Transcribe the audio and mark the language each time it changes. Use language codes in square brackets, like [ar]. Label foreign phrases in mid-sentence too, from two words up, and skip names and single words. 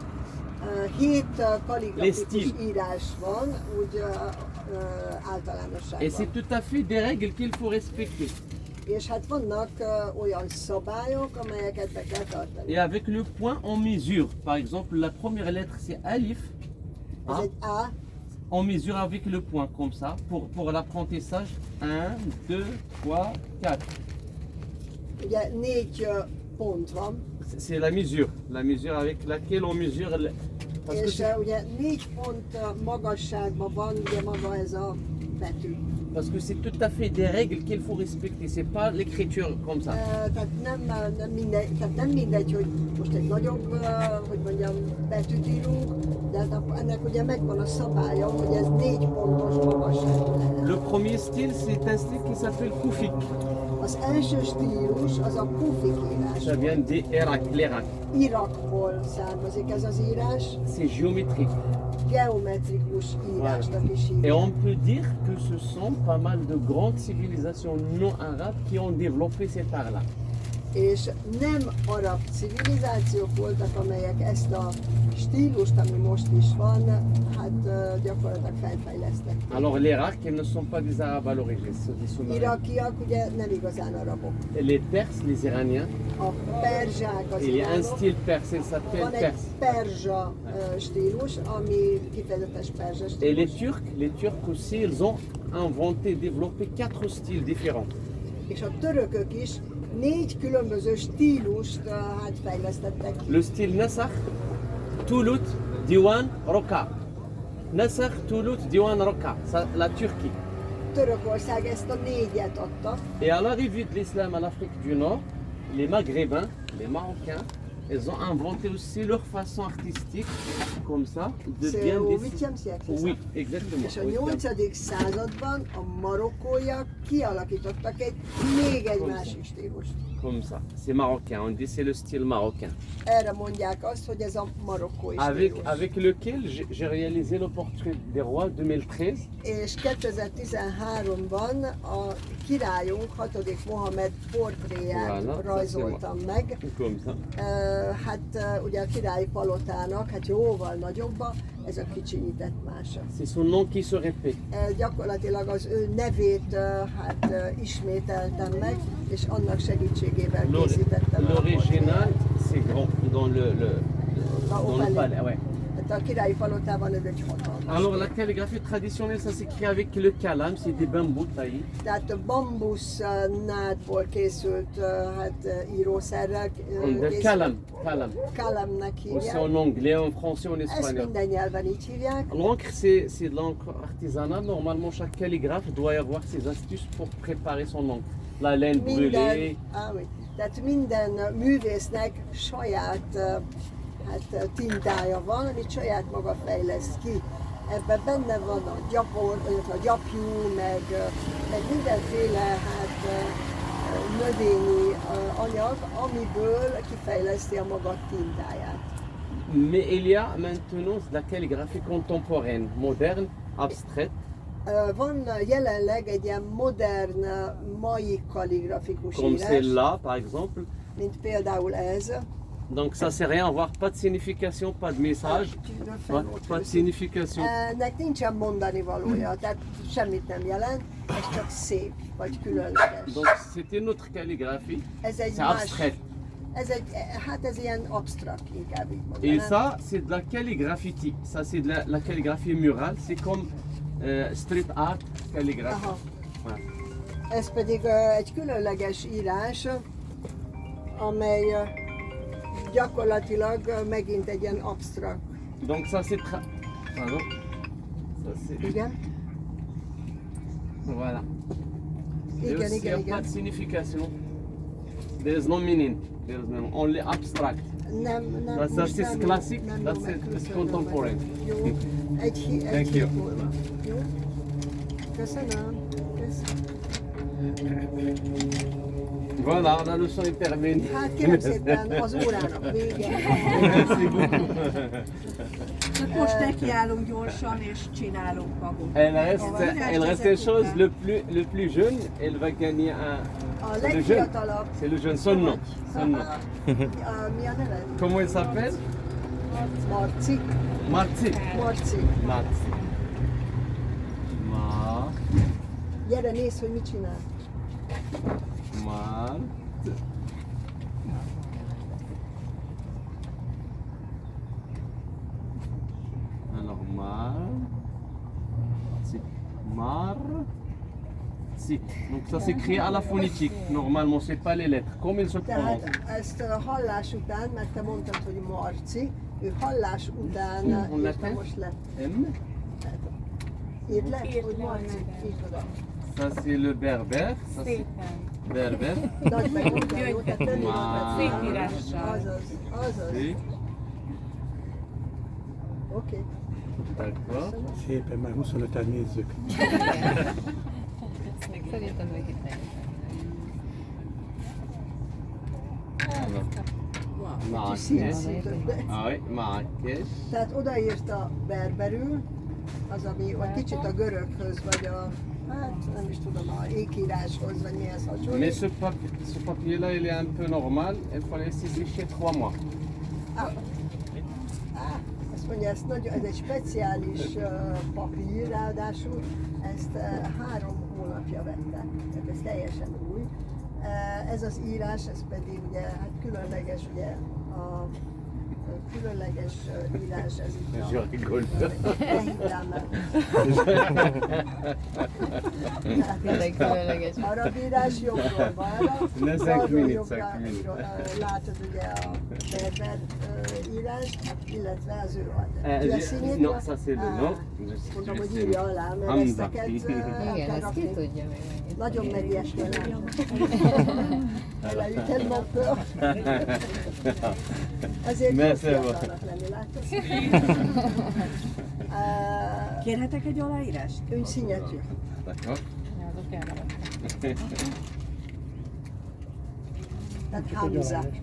[fr] 7 Les [hu] kalligrafikus [fr] styles. [hu] írás van, úgy [fr] Et [hu] általánosságban. [fr] c'est tout à fait des règles qu'il faut respecter. [hu] És hát vannak olyan szabályok, amelyeket be kell tartani. [fr] Et avec le point, on mesure. Par exemple, la première lettre c'est Alif. [hu] Ez A. egy A, [fr] On mesure avec le point, comme ça, pour l'apprentissage. 1, 2, 3, 4. [hu] ugye 4 pont van, [fr] C'est la mesure avec laquelle on mesure. Parce que, [hu] és ugye 4 pont magasságban van ugye maga ez a betű. [fr] parce que c'est tout à fait des règles qu'il faut respecter. C'est pas l'écriture comme ça. [hu] Tehát nem mindegy, hogy most egy nagyobb, hogy mondjam, betűt írunk, de hát ennek ugye megvan a szabálya, hogy ez 4 pontos magasságú lehet. [fr] Le premier style, c'est un style qui s'appelle Koufik. [hu] Az első stílus az a kufik írás. [fr] Ça vient d'Irak, l'Irak. [hu] Irakból származik ez az írás, [fr] C'est géométrique. [hu] geometrikus írásnak is [fr] Et [hu] hívják. [fr] on peut dire que ce sont pas mal de grandes civilisations non arabes qui ont développé cet art-là. [hu] És nem arab civilizációk voltak, amelyek ezt a stílust, ami most is van, hát gyakorlatilag felfejlesztették. [fr] Alors l'Irak, ils ne sont pas des arabes à l'origine, c'est des Soumériens. [hu] Irakiak ugye nem igazán arabok. [fr] Et les Perses, les Iraniens, [hu] A perzsák az [fr] il y a un [hu] iránok, [fr] style perse, il s'appelle [hu] van egy [fr] perse. [hu] perzsa stílus, ami kifejezetes perzsa [fr] Et les [hu] stílus. [fr] Turcs aussi, ils ont inventé, développé 4 styles différents. [hu] És a törökök is 4 különböző stílust hát fejlesztettek ki. [fr] Le style Nasakh, Toulout, Diwan, Roka. [hu] Nasakh, Toulout, Diwan, Roka, [fr] ça, la Turquie. [hu] Törökország ezt a 4-et adta, [fr] Et à l'arrivée de l'islam à l'Afrique du Nord, les Maghrébins, les Marocains, ils ont inventé aussi leur façon artistique, comme ça, de c'est bien au dessiner. 8e siècle. Oui, exactement. [hu] És a [fr] Oui, [hu] 8. században a marokkóiak kialakítottak még egy másik stílust. [fr] comme ça. C'est marocain, on dit c'est le style marocain. [hu] Erre mondják azt, hogy ez a marokkói [fr] Avec, [hu] stílus. [fr] avec lequel j'ai réalisé le portrait des rois 2013. [hu] És 2013-ban a királyunk 6. Mohamed portréját [fr] Voilà, [hu] rajzoltam meg. [fr] Comme ça. [hu] Hát ugye a királyi palotának, hát jóval nagyobba, ez a kicsinyített mása. [fr] C'est son nom qui se répète. [hu] Gyakorlatilag az ő nevét hát ismételtem meg, és annak segítségével készítettem el a [fr] L'original, [hu] portréját. [fr] c'est grand dans dans le palais. Ouais. [hu] Hát a királyi palotában ez egy hatalmas. [fr] Alors la calligraphie traditionnelle, ça s'écrit avec le kalam, c'est des bambous taillés. [hu] Tehát a bambusz nádból készült hát írószerrel [fr] De [hu] készült. [fr] kalam. [hu] Kalamnak [fr] Aussi [hu] hívják. [fr] en anglais, en français, en [hu] Ezt [fr] espagnol. [hu] minden nyelven így hívják. [fr] L'encre, c'est de l'encre artisanale. Normalement, chaque calligraphe doit avoir ses astuces pour préparer son encre. La laine brûlée. [hu] Tehát minden művésznek saját hát, tintája van, amit saját maga fejleszt ki. Ebben benne van a gyapor, a gyapjú, meg mindenféle hát, növényi anyag, amiből kifejleszti a maga tintáját. [fr] Mais il y a maintenant de la calligraphie contemporaine, moderne, abstraite. [hu] Van jelenleg egy ilyen modern, mai kalligrafikus [fr] Comme [hu] írás, [fr] celle-là, par exemple. [hu] mint például ez. [fr] Donc ça c'est rien à voir, pas de signification, pas de message, pas de signification. [hu] Ennek nincsen mondani valója, tehát semmit nem jelent, ez csak szép, vagy különleges. [fr] Donc c'était notre calligraphie, [hu] Ez egy [fr] c'est abstrait. [hu] hát ez ilyen absztrakt, inkább így [fr] Et [hu] mondanám. [fr] ça c'est de la calligraphie, ça c'est de la calligraphie murale, c'est comme [en] street art [fr] calligraphie. Aha. Voilà. [hu] Ez pedig egy különleges írás, amely gyakorlatilag megint egy ilyen absztrakt. [fr] Donc ça c'est pardon. Ça c'est [hu] Igen? [fr] voilà. Et [hu] Igen, [fr] aussi, il n'y a [hu] igen, [fr] pas [hu] igen. [fr] de signification. [en] There is no meaning. There is no, only abstract. [hu] Nem, [en] That's [hu] most is nem- [en] classic, [hu] nem [en] that's [hu] jó [en] it, it's [hu] megköszönöm [en] contemporary. [hu] meg. Jó, egy [en] Thank you. [hu] hét múlva. Jó? Köszönöm. Köszönöm. [fr] Voilà, on a le son est terminé. [hu] Hát kérem szépen, az órának vége. [fr] Merci beaucoup. [hu] Tehát most nekiállunk gyorsan és csinálunk magunk. [fr] Elle reste une chose, le plus jeune, elle va gagner un. [hu] A [fr] C'est le jeune. [hu] legfiatalabb. [fr] C'est le jeune, son nom. Son nom. [hu] Mi a neve? [fr] Comment il s'appelle? [hu] Marci. Marti. Marci. Marti. Gyere, nézd, hogy mit csinál. Mart. [fr] Alors Marti. Donc ça s'écrit à la phonétique. Normalement, c'est pas les lettres. Comme il se prononce. [hu] Tehát ezt a hallás után, mert te mondtad, hogy Marci, ő hallás után [fr] On [hu] írta [fr] l'appelle [hu] most le. M. Írd le, hogy Marci. Írd oda. [fr] Ça c'est le berbère. Ça c'est berbère. [hu] Nagy megmondja, jó? Tehát tenni Már. Szép írással. Azaz. [fr] Oui. [hu] Oké. [fr] D'accord. [hu] Szépen, már 25-en nézzük. Szerintem még itt nem. Marrakech. Többet. [fr] Ah oui, Marrakech. [hu] Tehát odaírta berberül, az, ami vagy kicsit a göröghöz, vagy a, hát nem is tudom, a ékíráshoz, vagy mihez [fr] Mais [hu] hasonlít. [fr] ce papier-là, il est un peu normal. Il faut laisser sécher 3 mois. [hu] Azt mondja, ez egy speciális papír, ráadásul ezt 3 hónapja vette, tehát ez teljesen új. Ez az írás, ez pedig ugye, hát különleges, ugye a különleges írás, ez itt [fr] Je rigole. [hu] Ne higgál meg. Tényleg különleges. Arab írás jobbról balra, [fr] Ne cinq [hu] balról [fr] minutes, [hu] jobbra [fr] cinq minutes. [hu] látod ugye a berber írás, illetve az ő leszínét. [fr] Non, ça c'est le nom. [hu] Mondom, hogy írja alá, mert ezt Hamza. neked Igen, ezt ki tudja még mennyit. nagyon megijedtem. [fr] Elle a eu tellement peur. [hu] Ezért jó [fr] Merci, [hu] fiatalnak lenni, látod? Kérhetek egy aláírást? [fr] Une signature. D'accord. [hu] Tehát Hamza.